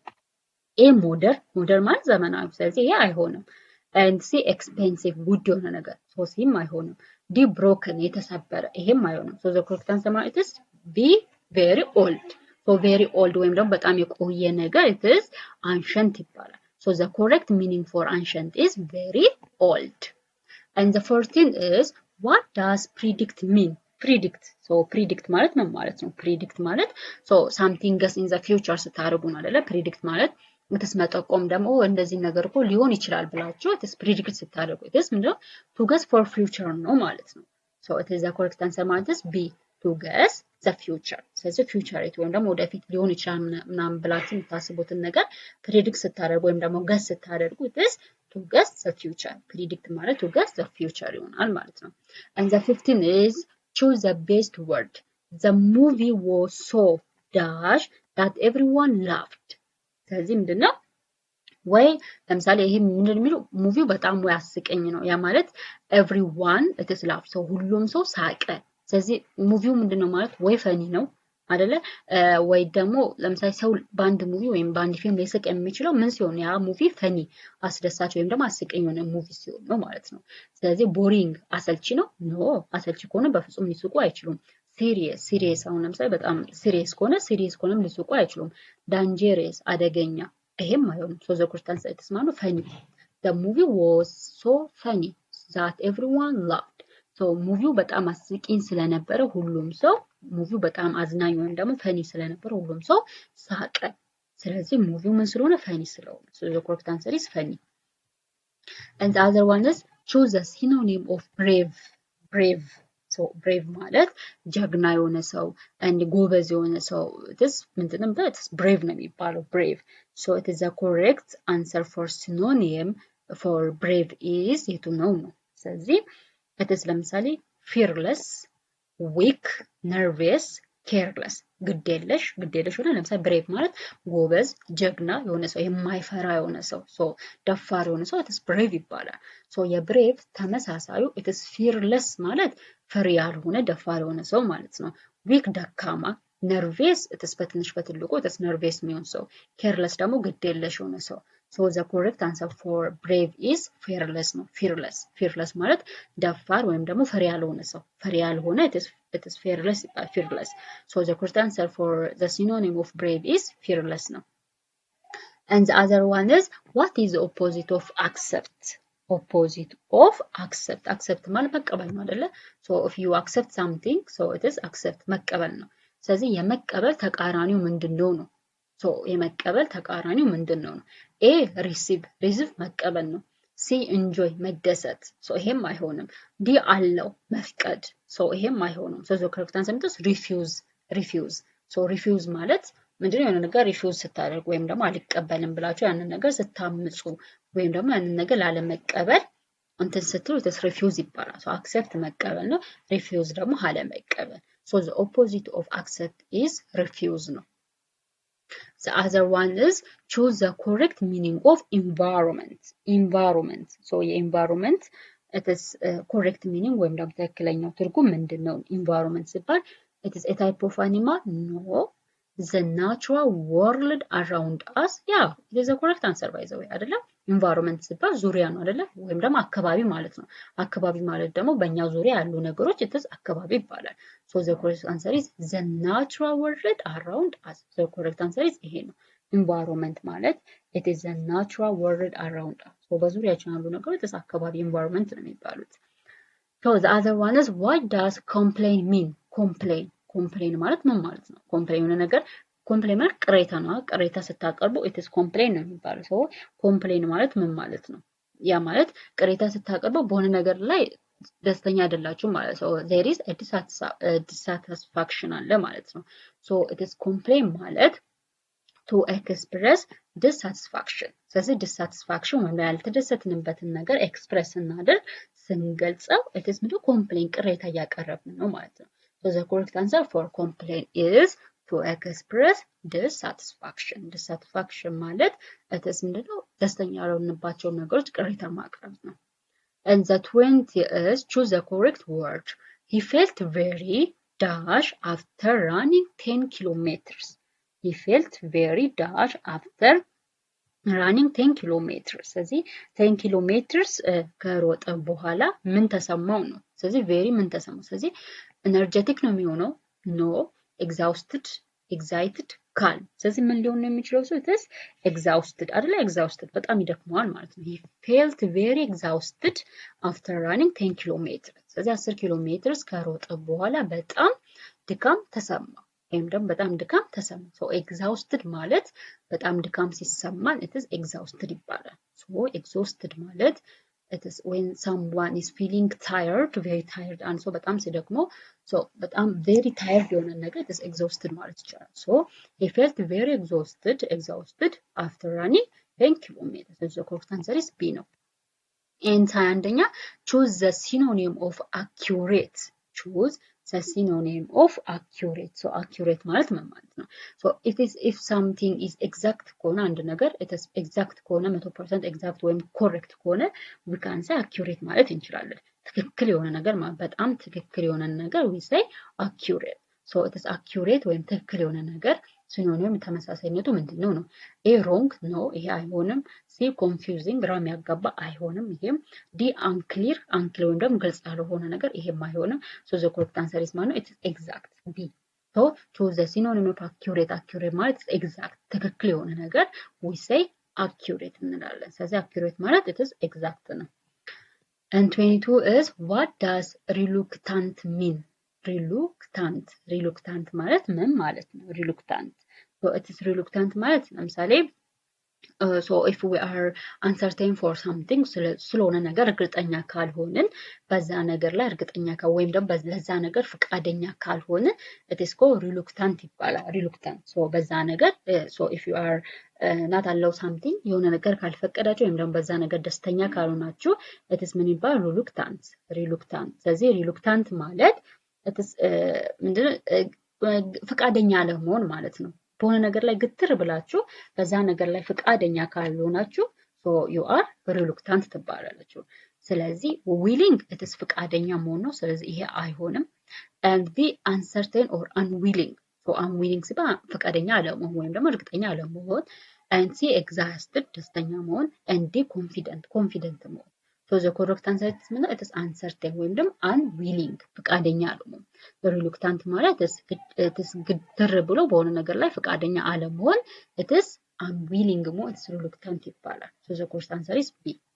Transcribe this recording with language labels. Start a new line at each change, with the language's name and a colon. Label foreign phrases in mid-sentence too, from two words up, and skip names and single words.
English: A modern
Amharic: ማለት ዘመናዊ። ስለዚህ ይሄ አይሆንም።
English: and C expensive
Amharic: ውድ የሆነ ነገር so ሲም አይሆንም።
English: D broken
Amharic: የተሰበረ ይሄም አይሆንም።
English: so the correct answer is B very old. so very old
Amharic: ወይም ደግሞ በጣም የቆየ ነገር
English: it is ancient ይባላል። so the correct meaning for ancient is very old. And the 14 is what does predict mean?
Amharic: predict ማለት ምን ማለት ነው? predict ማለት
English: so something is in the future
Amharic: ስታደርጉ ነው አይደለ? predict ማለት መጠቆም ደግሞ እንደዚህ ነገር እኮ ሊሆን ይችላል ብላችሁ predict ስታደርጉ ምንድነው?
English: to guess for future
Amharic: ነው ማለት ነው።
English: so it is the correct answer ማለት is B to guess the future.
Amharic: ስለዚህ future ወይም ደግሞ ወደፊት ሊሆን ይችላል ምናምን ብላችሁ የምታስቡትን ነገር predict ስታደርጉ ወይም ደግሞ guess ስታደርጉ
English: it is to guess the future. predict ማለት to guess the future
Amharic: ይሆናል ማለት ነው።
English: And the 15 is choose the best word. The movie was so dash that everyone laughed.
Amharic: ስለዚህ ምንድነው? ወይ ለምሳሌ ይሄ ምንድነው የሚለው ሙቪው በጣም ወይ አስቀኝ ነው። ያ ማለት
English: everyone it is laugh so
Amharic: ሁሉም ሰው ሳቀ። ስለዚህ ሙቪው ምንድነው ማለት ወይ ፈኒ ነው አይደለ? ወይ ደግሞ ለምሳሌ ሰው በአንድ ሙቪ ወይም በአንድ ፊልም ሊስቅ የሚችለው ምን ሲሆን ያ ሙቪ ፈኒ አስደሳች ወይም ደግሞ አስቀኝ የሆነ ሙቪ ሲሆን ነው ማለት ነው። ስለዚህ ቦሪንግ አሰልቺ ነው? ኖ አሰልቺ ከሆነ በፍጹም ሊስቁ አይችሉም። ሲሪየስ አሁን ለምሳሌ በጣም ሲሪየስ ከሆነም ሊስቁ አይችሉም። ዳንጀረስ አደገኛ ይሄም አይሆንም።
English: so the correct answer is
Amharic: ማለት funny.
English: the movie was so funny that everyone laughed.
Amharic: so ሙቪው በጣም አስቂኝ ስለነበረ ሁሉም ሰው ሙቪው በጣም አዝናኝ ወይም ደግሞ ፈኒ ስለነበረ ሁሉም ሰው ሳቀ። ስለዚህ ሙቪው ምን ስለሆነ ፈኒ ስለሆነ
English: so the correct answer is funny. And the other one is choose a synonym of brave. so brave
Amharic: ማለት ጀግና የሆነ ሰው and ጎበዝ የሆነ ሰው ምንድነው? brave ነው የሚባለው brave.
English: so it is the correct answer for synonym for brave is
Amharic: የቱ ነው? ስለዚህ
English: it is
Amharic: ለምሳሌ
English: fearless, weak, nervous, careless
Amharic: ግዴለሽ ሆነ። ለምሳሌ brave ማለት ጎበዝ ጀግና የሆነ ሰው የማይፈራ የሆነ ሰው so ደፋር የሆነ ሰው
English: it is brave
Amharic: ይባላል። so የbrave ተመሳሳዩ
English: it is fearless
Amharic: ማለት ፈሪ ያልሆነ ደፋር የሆነ ሰው ማለት ነው። weak ደካማ፣
English: nervous it is
Amharic: በትንሽ በትልቁ
English: it is nervous
Amharic: የሚሆን ሰው፣ careless ደግሞ ግዴለሽ የሆነ ሰው።
English: so the correct answer for brave is fearless
Amharic: ነው። fearless ማለት ደፋር ወይም ደግሞ ፈሪ ያልሆነ ሰው፣ ፈሪ ያልሆነ
English: it is fearless. so the correct answer for the synonym of brave is fearless ነው። And the other one is what is the opposite of accept?
Amharic: accept ማለት መቀበል ነው አይደለ?
English: so if you accept something so it is accept
Amharic: መቀበል ነው። ስለዚህ የመቀበል ተቃራኒው ምንድነው ነው? so የመቀበል ተቃራኒው ምንድነው ነው?
English: A receive
Amharic: መቀበል ነው።
English: C enjoy መደሰት so
Amharic: ይሄም አይሆንም።
English: D
Amharic: አለው መፍቀድ
English: so
Amharic: ይሄም አይሆንም።
English: so the correct answer is refuse.
Amharic: so refuse ማለት ምንድነው? የሆነ ነገር ሪፊውዝ ስታደርጉ ወይም ደግሞ አልቀበልም ብላችሁ ያንን ነገር ስታምጹ ወይም ደግሞ ያንን ነገር ላለመቀበል እንትን ስትሉ ሪፊውዝ ይባላል።
English: so accept
Amharic: መቀበል ነው። refuse ደግሞ አለመቀበል።
English: so the opposite of accept is refuse
Amharic: ነው።
English: the other one is choose the correct meaning of environment.
Amharic: so የenvironment
English: it is correct meaning
Amharic: ወይም ደግሞ ትክክለኛው ትርጉም ምንድነው?
English: environment ሲባል it is a type of animal? no. the natural world around us yeah it is the correct answer by the way አይደለም?
Amharic: environment ሲባል ዙሪያ ነው አይደለ? ወይም ደግሞ አካባቢ ማለት ነው። አካባቢ ማለት ደግሞ በእኛ ዙሪያ ያሉ ነገሮች
English: it is
Amharic: አካባቢ ይባላል።
English: so the correct answer is the natural world around us. the correct answer is
Amharic: ይሄ ነው።
English: environment ማለት it is the natural world around us. so
Amharic: በዙሪያችን ያሉ ነገሮች
English: it is አካባቢ environment
Amharic: ነው የሚባሉት።
English: so the other one is what does complain mean?
Amharic: complain ማለት ምን ማለት ነው? complain የሆነ ነገር complain ማለት ቅሬታ ነው። ቅሬታ ስታቀርቡ
English: it is
Amharic: complain ነው የሚባለው። so complain ማለት ምን ማለት ነው? ያ ማለት ቅሬታ ስታቀርቡ በሆነ ነገር ላይ ደስተኛ አይደላችሁ ማለት ነው
English: there is a dissatisfaction
Amharic: አለ ማለት ነው
English: so it is complain
Amharic: ማለት
English: to express dissatisfaction
Amharic: ስለዚህ dissatisfaction ወይም ያልተደሰትንበትን ነገር ኤክስፕረስ ስናደርግ ስንገልጸው
English: it is
Amharic: ምንድነው complain ቅሬታ እያቀረብን ነው ማለት ነው
English: so the correct answer for complain is to express dissatisfaction dissatisfaction ማለት it is
Amharic: ምንድነው ደስተኛ ያልሆንባቸው ነገሮች ቅሬታ ማቅረብ ነው
English: and the 20 is choose the correct word he felt very dash after running 10 kilometers he felt very dash after running 10 kilometers
Amharic: ስለዚህ 10 kilometers ከሮጠ በኋላ ምን ተሰማው ነው ስለዚህ very ምን ተሰማው ስለዚህ energetic ነው የሚሆነው
English: no exhausted excited calm
Amharic: ስለዚህ ምን ሊሆን ነው የሚችለው
English: so it is exhausted አይደለ exhausted
Amharic: በጣም ይደክመዋል ማለት ነው
English: he felt very exhausted after running 10 kilometers ስለዚህ 10 kilometers
Amharic: ከሮጠ በኋላ በጣም ድካም ተሰማው ወይም ደግሞ በጣም ድካም ተሰማ
English: so exhausted
Amharic: ማለት በጣም ድካም ሲሰማን
English: it is exhausted ይባላል so exhausted ማለት it is when someone is feeling tired very tired and so
Amharic: በጣም ሲደክመው
English: so በጣም very tired
Amharic: የሆነ ነገር
English: it is exhausted
Amharic: ማለት ይቻላል
English: so he felt very exhausted after running 10 kilometers so the correct answer is B ነው and አንደኛ choose the synonym of accurate choose the synonym of accurate so accurate ማለት ምን ማለት ነው so if something is exact
Amharic: ከሆነ አንድ ነገር
English: it is exact
Amharic: ከሆነ 100% exact ወይም correct ከሆነ
English: we can say accurate
Amharic: ማለት እንችላለን ትክክል የሆነ ነገር ማለት በጣም ትክክል የሆነ ነገር we
English: say accurate so it is accurate
Amharic: ወይም ትክክል የሆነ ነገር ሲኖኒም ተመሳሳይነቱ ምንድነው ነው
English: a wrong no
Amharic: ይሄ አይሆንም
English: c confusing
Amharic: ግራ የሚያጋባ አይሆንም ይሄም
English: d unclear
Amharic: ወይም ደግሞ ግልጽ ያልሆነ ነገር ይሄም አይሆንም
English: so the correct answer is
Amharic: ማለት
English: it is exact b so choose the synonym of accurate
Amharic: ማለት exact ትክክል የሆነ ነገር
English: we say accurate
Amharic: እንላለን ስለዚህ accurate ማለት
English: it is exact
Amharic: ነው
English: and 22 is what does reluctant mean reluctant
Amharic: ማለት ምን ማለት ነው
English: reluctant so it is reluctant
Amharic: ማለት ለምሳሌ
English: so if we are uncertain for something
Amharic: ስለሆነ ነገር እርግጠኛ ካልሆንን በዛ ነገር ላይ እርግጠኛ ወይም ደግሞ ለዛ ነገር ፍቃደኛ ካልሆነ
English: it is called reluctant
Amharic: ይባላል
English: reluctant so
Amharic: በዛ ነገር
English: so if you are not allow something
Amharic: የሆነ ነገር ካልፈቀዳችሁ ወይም ደግሞ በዛ ነገር ደስተኛ ካልሆናችሁ
English: it is
Amharic: ምን ይባላል reluctant ስለዚህ reluctant ማለት
English: it is
Amharic: ምንድነው ፍቃደኛ አለመሆን ማለት ነው በሆነ ነገር ላይ ግትር ብላችሁ በዛ ነገር ላይ ፍቃደኛ ካልሆናችሁ
English: so you are reluctant
Amharic: ትባላላችሁ ስለዚህ
English: willing it
Amharic: is ፍቃደኛ መሆን ነው ስለዚህ ይሄ አይሆንም
English: and be uncertain or unwilling so unwilling
Amharic: ሲባል ፍቃደኛ አለመሆን ወይም ደግሞ እርግጠኛ አለመሆን
English: and c exhausted
Amharic: ደስተኛ መሆን
English: and d confident
Amharic: መሆን
English: so the correct answer is it is uncertain
Amharic: ወይም ደግሞ unwilling ፍቃደኛ አለመሆን reluctant ማለት
English: it is
Amharic: ግትር ብሎ በሆነ ነገር ላይ ፍቃደኛ አለመሆን
English: it is unwilling
Amharic: መሆን
English: it is reluctant
Amharic: ይባላል
English: so the correct answer is B